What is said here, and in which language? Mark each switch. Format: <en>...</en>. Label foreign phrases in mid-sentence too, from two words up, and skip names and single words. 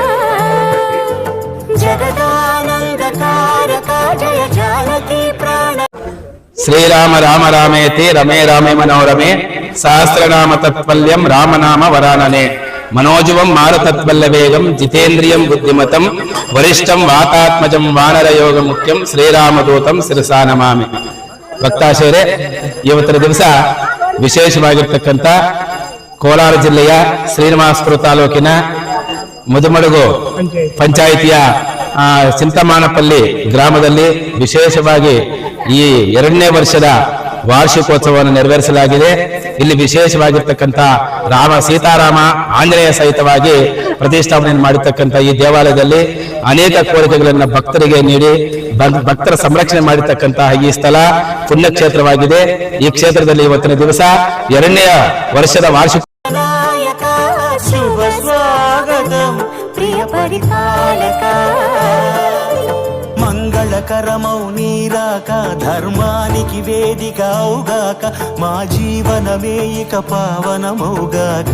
<sa>జగదానందకారక జయ జానకి ప్రాణ. శ్రీరామ రామ రామేతి రమే రామే మనోరమే సహస్రనామ తత్పల్యం రామనామ వరాననే మనోజువం మారుతత్వల్ల వేగం జితేంద్రియం బుద్ధిమతం ವರಿಷ್ಠಂ ವಾತಾತ್ಮಜಂ ವಾನರಯೋಗ ಮುಖ್ಯಂ ಶ್ರೀರಾಮದೂತಂ ಶಿರಸಾ ನಮಾಮಿ.</sa> <kn>ಭಕ್ತಾಶಯರೇ, ಇವತ್ತಿನ ದಿವಸ ವಿಶೇಷವಾಗಿರ್ತಕ್ಕಂಥ ಕೋಲಾರ ಜಿಲ್ಲೆಯ ಶ್ರೀನಿವಾಸಪುರ ತಾಲೂಕಿನ ಮುದುಮಡುಗು ಪಂಚಾಯಿತಿಯ ಚಿಂತಮಾನಪಲ್ಲಿ ಗ್ರಾಮದಲ್ಲಿ ವಿಶೇಷವಾಗಿ ಈ 2ನೇ ವರ್ಷದ ವಾರ್ಷಿಕೋತ್ಸವವನ್ನು ನೆರವೇರಿಸಲಾಗಿದೆ. ಇಲ್ಲಿ ವಿಶೇಷವಾಗಿರ್ತಕ್ಕಂಥ ಸೀತಾರಾಮ ಆಂಜನೇಯ ಸಹಿತವಾಗಿ ಪ್ರತಿಷ್ಠಾಪನೆ ಮಾಡಿರ್ತಕ್ಕಂಥ ಈ ದೇವಾಲಯದಲ್ಲಿ ಅನೇಕ ಕೋರಿಕೆಗಳನ್ನು ಭಕ್ತರಿಗೆ ನೀಡಿ ಭಕ್ತರ ಸಂರಕ್ಷಣೆ ಮಾಡಿರ್ತಕ್ಕಂತಹ ಈ ಸ್ಥಳ ಪುಣ್ಯಕ್ಷೇತ್ರವಾಗಿದೆ. ಈ ಕ್ಷೇತ್ರದಲ್ಲಿ ಇವತ್ತಿನ ದಿವಸ 2ನೇ ವರ್ಷದ ವಾರ್ಷಿಕ</kn> <te>శుభ స్వాగతం ప్రియ పరిపాలక. మంగళకరమౌ నీరాక ధర్మానికి వేదిక అవుగాక మా జీవనమే ఇక పావనమౌగాక.</te>